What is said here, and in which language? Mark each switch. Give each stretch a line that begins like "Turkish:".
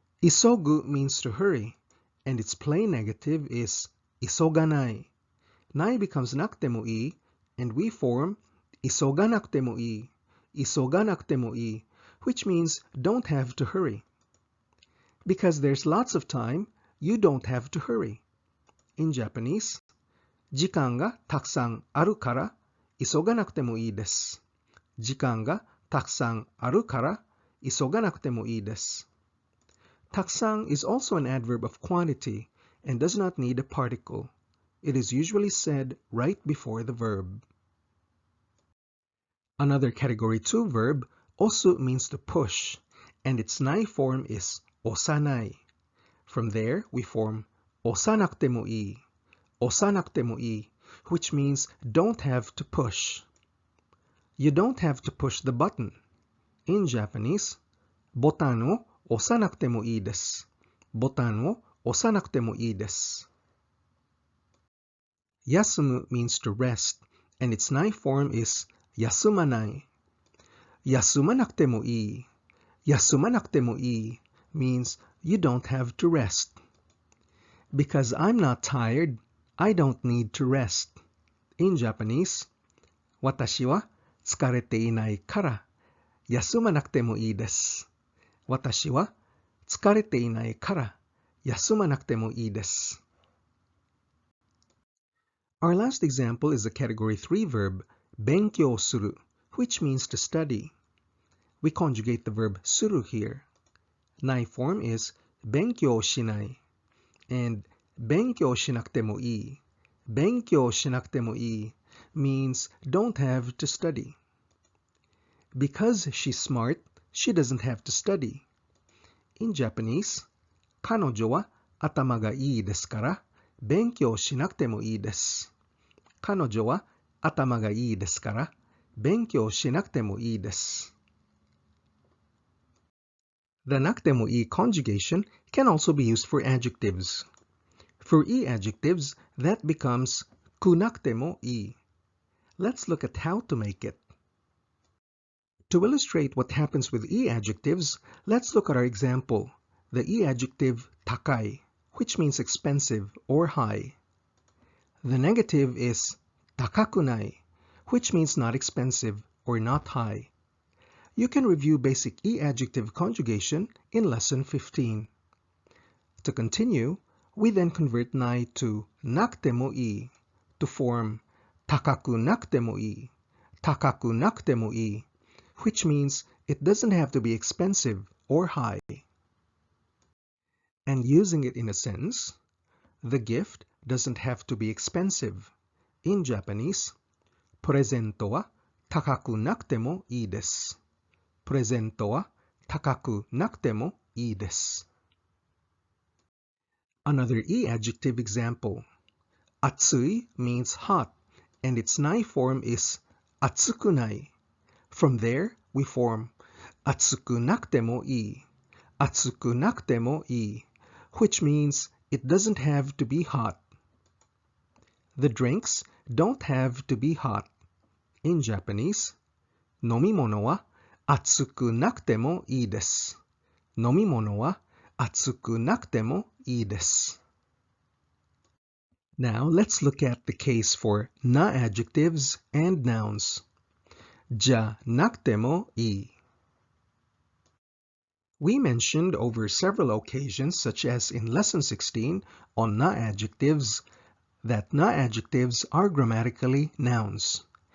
English: Isogu means to hurry, and its plain negative is isoganai. Nai becomes nakutemo ii, and we form isoganakutemo ii. Isoganakutemo ii, which means don't have to hurry. Because there's lots of time, you don't have to hurry. In Japanese,
Japanese: 時間がたくさんあるから急がなくてもいいです。時間がたくさんあるから急がなくてもいいです。
English: たくさん is also an adverb of quantity and does not need a particle. It is usually said right before the verb. Another category 2 verb, osu, means to push, and its nai form is osanai. From there, we form osanakutemo ii. Osanakutemo ii, which means don't have to push. You don't have to push the button. In Japanese,
Japanese: ボタンを押さなくてもいいです。ボタンを押さなくてもいいです。
English: Yasumu means to rest, and its nai form is yasumanai. Yasumanakutemo ii. Yasumanakutemo ii means you don't have to rest. Because I'm not tired, I don't need to rest. In Japanese,
Japanese: 私は疲れていないから休まなくてもいいです。私は疲れていないから休まなくてもいいです。
English: Our last example is a category 3 verb, 勉強する, which means to study. We conjugate the verb する here. Nai form is 勉強しない and 勉強しなくてもいい. 勉強しなくてもいい means don't have to study. Because she's smart, she doesn't have to study. In Japanese,
Japanese: 彼女は頭がいいですから勉強しなくてもいいです。彼女は頭がいいですから勉強しなくてもいいです。
English: The nakutemo i conjugation can also be used for adjectives. For i-adjectives, that becomes KUNAKUTEMO i. Let's look at how to make it. To illustrate what happens with i-adjectives, let's look at our example, the i-adjective takai, which means expensive or high. The negative is takakunai, which means not expensive or not high. You can review basic i-adjective conjugation in lesson 15. To continue, we then convert nai to nakutemo i to form takakunakutemo i, takakunakutemo i, which means it doesn't have to be expensive or high. And using it in a sentence, the gift doesn't have to be expensive. In Japanese,
Japanese: プレゼントは高くなくてもいいです。プレゼントは高くなくてもいいです。
English: Another i-adjective example. Atsui means hot, and its nai form is atsukunai. From there, we form atsukunakutemo i, atsukunakutemo i, which means it doesn't have to be hot. The drinks don't have to be hot. In Japanese,
Japanese: 飲み物は熱くなくてもいいです。飲み物は熱くなくてもいいです。
English: Now let's look at the case for na-adjectives and nouns.
Japanese: じゃなくてもいい。
English: We mentioned over several occasions, such as in lesson 16 on na-adjectives, that na-adjectives are grammatically nouns.